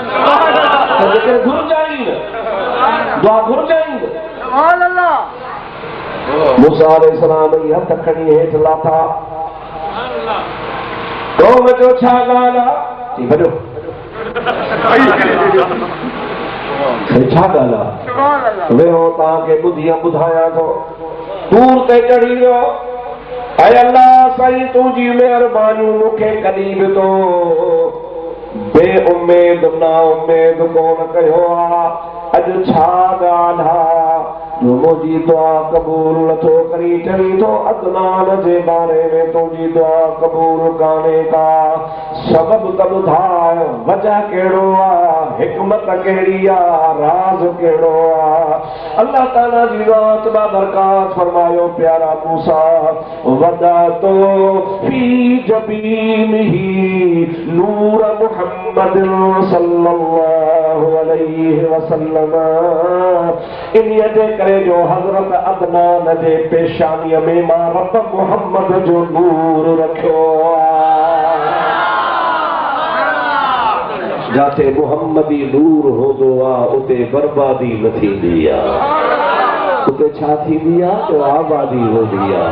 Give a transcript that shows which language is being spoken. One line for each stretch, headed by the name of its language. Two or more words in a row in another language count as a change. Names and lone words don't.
Sindhi: दुआ घुरजाईंद मूसा अलैहिस्सलाम जी हथ खणी हेठि लाथा कौम जो छा ॻाल्हि आहे भॼो छा ॻाल्हि आहे वेहो तव्हांखे ॿुधायां थो तूर ते चढ़ी वियो ऐं अल्लाह साईं तुंहिंजी महिरबानियूं मूंखे कॾहिं बि तो बे उम्मीद ना उम्मीद कोन कयो आहे अॼु छा ॻाल्हि आहे जो मुंहिंजी दुआ क़बूल नथो करी चढ़ी थो अदनान जे बारे में तुंहिंजी दुआ क़बूल कान्हे का सबब त ॿुधाए वजह कहिड़ो आहे हिकमत कहिड़ी आहे राज़ कहिड़ो आहे अल्लाह ताला जी रात बा बरकात फरमायो प्यारा मूसा वदा तो
Arabic: في جبينه
Sindhi: नूर मुहम्मद
Arabic: صلى الله عليه وسلم
Sindhi: इन्हीअ जे करे जो हज़रत अदनान जे पेशानीअ में मां रब मुहम्मद जो नूर रखियो जाते मुहम्मदी नूर हूंदो आहे उते बर्बादी न थींदी आहे उते छा थींदी आहे जो आबादी हूंदी आहे